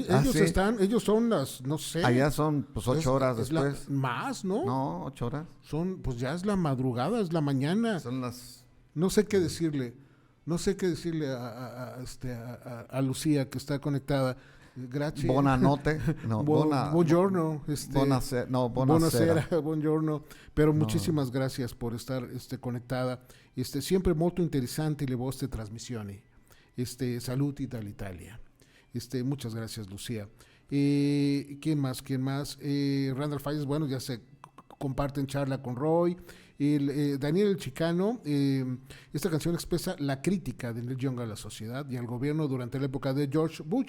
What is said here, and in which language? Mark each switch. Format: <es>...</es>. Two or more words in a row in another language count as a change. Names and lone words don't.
<es>Sí. ellos son las, no sé. Allá son pues 8 horas es después. más, ¿no? No, 8 horas. Pues ya es la madrugada, es la mañana. Son las... No sé qué decirle. No sé qué decirle a Lucía, que está conectada. Gracias.</es> <it>Buonanotte. No, buongiorno. Buonasera. Buongiorno.</it> <es>Pero muchísimas gracias por estar conectada.</es> <it>Sempre molto interessante le vostre trasmissioni. Saluti dall'Italia.</it> <es>Muchas gracias, Lucía. ¿Quién más? Randall Fallas, bueno, ya se comparten charla con Roy. Daniel el Chicano, esta canción expresa la crítica de Neil Young a la sociedad y al gobierno durante la época de George Bush.</es>